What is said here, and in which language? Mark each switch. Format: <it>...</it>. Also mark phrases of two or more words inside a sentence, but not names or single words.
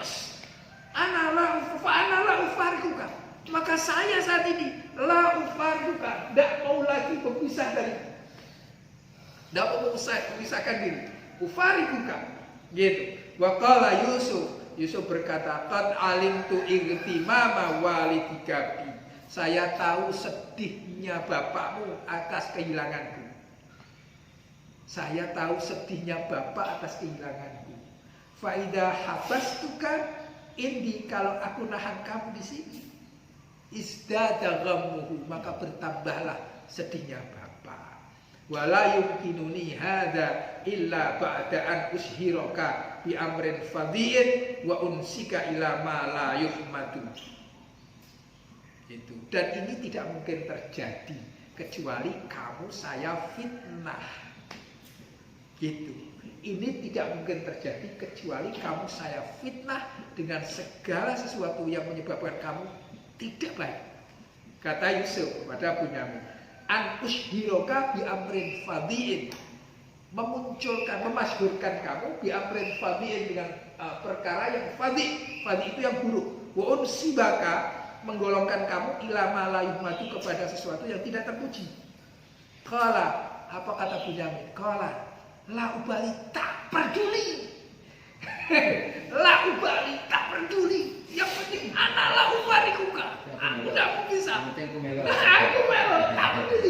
<ar>أنا لا أفارقك.</ar> <id>Maka saya saat ini</id> <ar>لا أفارقك,</ar> <id>tidak mau lagi berpisah dari, tidak mau memisahkan diri. Ufariquka, gitu.</id> <ar>وقال</ar> <id>Yusuf berkata,</id> <ar>قد علمت اهتمام والدك بي.</ar> <id>Saya tahu sedihnya bapakmu atas kehilanganku. Saya tahu sedihnya bapak atas kehilanganku.</id> <ar>فإذا حبستك عندي,</ar> <id>kalau aku nahan kamu di sini,</id> <ar>ازداد غمه,</ar> <id>maka bertambahlah sedihnya bapak.</id> <ar>ولا يمكنني هذا إلا بعد أن أشهرك بأمر فظيع وأنسبك إلى ما لا يحمد.</ar> <id>Itu. Dan ini tidak mungkin terjadi kecuali kamu saya fitnah. Gitu. Ini tidak mungkin terjadi kecuali kamu saya fitnah dengan segala sesuatu yang menyebabkan kamu tidak baik. Kata Yusuf kepada Bunyamin,</id> <ar>أن أشهرك بأمر فظيع,</ar> <id>memunculkan, memasyhurkan kamu</id> <ar>بأمر فظيع,</ar> <id>dengan perkara yang fadhi'. Fadhi' itu yang buruk.</id> <ar>وأنسبك,</ar> <id>menggolongkan kamu</id> <ar>إلى ما لا يحمد,</ar> <id>kepada sesuatu yang tidak terpuji. Qala, apa kata Bunyamin?</id> <ar>قال لا أبالي,</ar> <id>tak peduli.</id> <ar>لا أبالي,</ar> <id>tak peduli. Yang penting</id> <ar>أنا لا أباركك.</ar> <id>Aku tidak mau bisa. Aku melo, tak peduli.</id>